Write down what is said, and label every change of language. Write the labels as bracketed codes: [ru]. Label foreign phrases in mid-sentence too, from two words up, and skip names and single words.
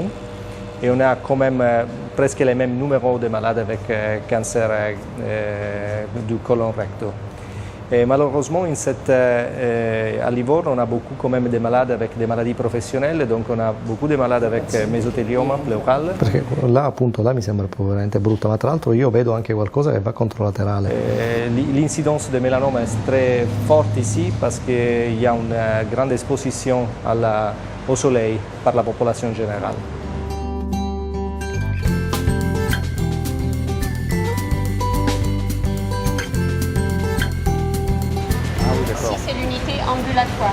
[fr] Et on a quand même presque les mêmes numéros de malades avec cancer du côlon recto. Et malheureusement, à Livorno, on a beaucoup quand même de malades avec des maladies professionnelles, donc on a beaucoup de malades avec mesotelioma pleural. [it] Perché là appunto là mi sembra proprio veramente brutta, ma tra l'altro io vedo anche qualcosa che va controlaterale. [fr] L'incidence de mélanome est très forte ici parce qu'il y a une grande exposition au soleil par la population générale. C'est l'unité ambulatoire.